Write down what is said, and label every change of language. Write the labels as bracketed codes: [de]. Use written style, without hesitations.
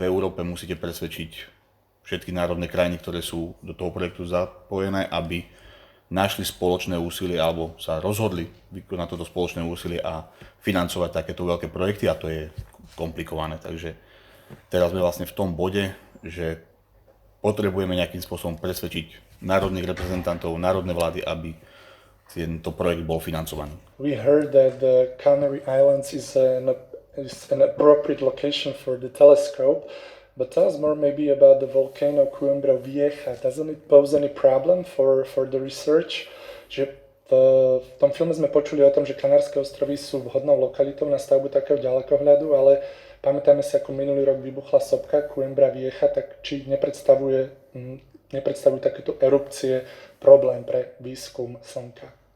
[sk] V Európe musíte presvedčiť všetky národné krajiny, ktoré sú do toho projektu zapojené, aby našli spoločné úsilie alebo sa rozhodli vykonať toto spoločné úsilie a financovať takéto veľké projekty, a to je komplikované. Takže teraz sme vlastne v tom bode, že potrebujeme nejakým spôsobom presvedčiť národných reprezentantov, národné vlády, aby tento projekt bol financovaný. [en] We heard that the Canary Islands is an appropriate location for the telescope, but tell us more maybe about the volcano Coimbra Vieja. Doesn't it pose any problem for the research? [sk] Že v tom filme sme počuli o tom, že Kanárske ostrovy sú vhodnou lokalitou na stavbu takého ďalekohľadu, ale pamätáme si, ako minulý rok vybuchla sopka Coimbra Vieja, tak či nepredstavujú takéto erupcie problém pre výskum Slnka?